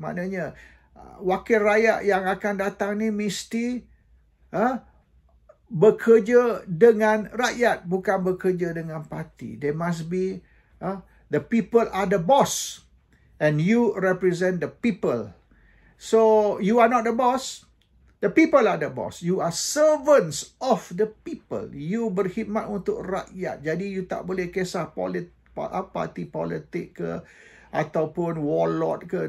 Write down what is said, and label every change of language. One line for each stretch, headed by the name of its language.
Malay: Maknanya wakil rakyat yang akan datang ni mesti bekerja dengan rakyat, bukan bekerja dengan parti.
English: They must be, the people are the boss and you represent the people. So you are not the boss, the people are the boss. You are servants of the people.
Malay: You berkhidmat untuk rakyat. Jadi you tak boleh kisah parti politik ke ataupun warlord ke.